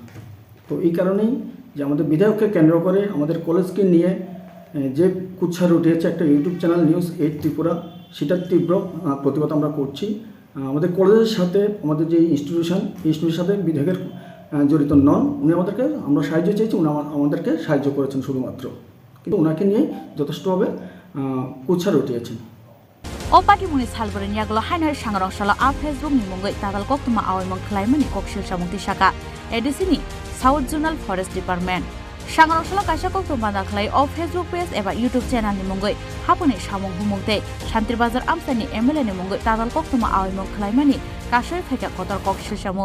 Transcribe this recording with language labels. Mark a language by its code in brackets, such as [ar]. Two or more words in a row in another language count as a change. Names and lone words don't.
[bn] তো এই কারণেই যে আমাদের বিধায়ককে কেন্দ্র করে আমাদের কলেজকে নিয়ে যে কুৎসার উঠিয়েছে একটা ইউটিউব চ্যানেল নিউজ 8 ত্রিপুরা, সেটার তীব্র প্রতিবাদ আমরা করছি। আমাদের কলেজের সাথে আমাদের যে ইনস্টিটিউশন, এই ইনস্টিটিউশনের সাথে বিধায়কের জড়িত নন। উনি আমাদেরকে, আমরা সাহায্য চেয়েছি, উনি আমাদেরকে সাহায্য করেছেন শুধুমাত্র, কিন্তু ওনাকে নিয়ে যথেষ্টভাবে কুৎসার উঠিয়েছেন। [trp] Opati muni salbore nyaglo hainhar sangrong shala a Facebook ni mungoi tadal koktuma awimong klaimani kokshil samungti shaka edisini South Zonal Forest Department sangrong shala kaisa koktuma daklai o [en] Facebook page [trp] eba [en] YouTube channel [trp] ni mungoi hapuni samung humungte Shantir Bazar Amsani MLA ni mungoi tadal koktuma awimong klaimani kasoi pheka kotor kokshil samung